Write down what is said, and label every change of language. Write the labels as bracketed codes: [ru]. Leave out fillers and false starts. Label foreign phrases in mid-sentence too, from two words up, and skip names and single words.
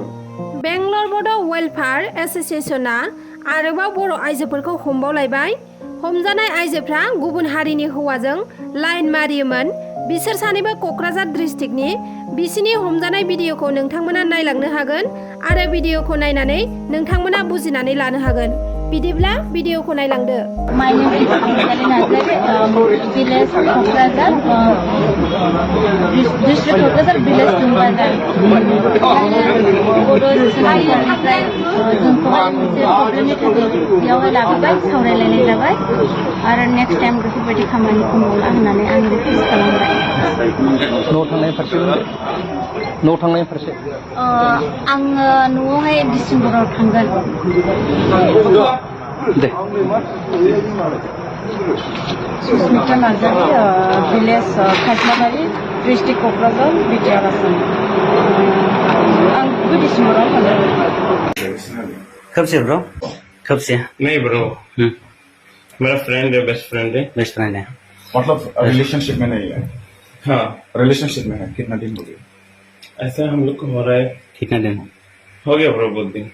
[brx] बेंगलर बड' वेलफेयार एस'सिएशना आरोबाव बर' आइजोफोरखौ हमबावलायबाय। हमजानाय आइजोफ्रा गुबुन हारिनि हौवाजों लाइन मारियोमोन। बिसोर सानैबो क'क्राझार डिस्ट्रिक्टनि। बिसिनि हमजानाय भिडिअखौ नोंथांमोना नायलांनो हागोन आरो भिडिअखौ नायनानै नोंथांमोना बुजिनानै लानो हागोन। बिदिब्ला भिडिअखौ नायलांदो। [en] My name is Anjali Nazare, village Kokrazar, district Kokrazar, village Tumbazar. [brx] बर' सोलोंसालिनिफ्राय जोंखौहाय मोनसे प्रब्लेमनि थाखाय बेयावहाय लाबोबाय, सावरायलायनाय जाबाय आरो [en] next time [brx] बेफोरबायदि खामानिखौ मावला होननानै आं रिकुवेस्ट खालामबाय। न'आव थांनाय फारसे आङो न'आवहाय डिसेम्बराव थांगोन। दे सुस्मिता नार्जारी, विलेज खासलाबारि, डिस्ट्रिक्ट क'क्राझार, बिटिआर आसाम। आं डिसेम्बराव थांगोन। [hi] कब से ब्रो? कब से? नहीं ब्रो, मेरा फ्रेंड है, [en] best friend [hi] है। [en] best friend [hi] है। मतलब रिलेशनशिप में नहीं है? हाँ, रिलेशनशिप में है। कितना दिन हो गया? ऐसा हम लोग को हो रहा है। कितना दिन हो गया ब्रो, बहुत दिन।